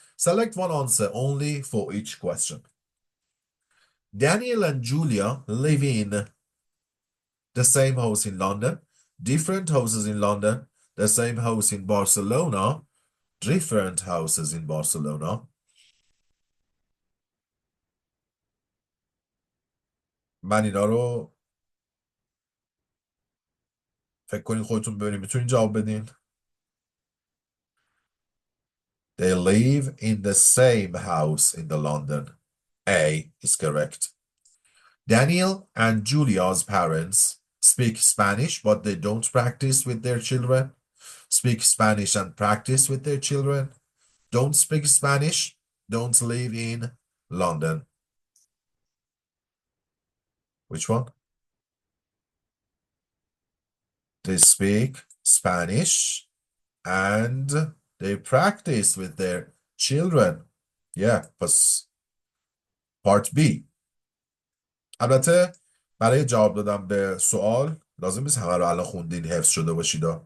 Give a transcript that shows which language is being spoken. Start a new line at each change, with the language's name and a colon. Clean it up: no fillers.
English: Select one answer only for each question. Daniel and Julia live in the same house in London, different houses in London, the same house in Barcelona, different houses in Barcelona.
Persian: من اینا رو فکر کنید خودتون ببینید میتونید جواب بدین.
English: They live in the same house in the London. A is correct. Daniel and Julia's parents speak Spanish, but they don't practice with their children. Speak Spanish and practice with their children. Don't speak Spanish, don't live in London. Which one? They speak Spanish and they practice with their children. Yeah, پس part B.
Persian: البته برای جواب دادن به سوال لازم نیست همه رو الان خوندین حفظ شده باشید.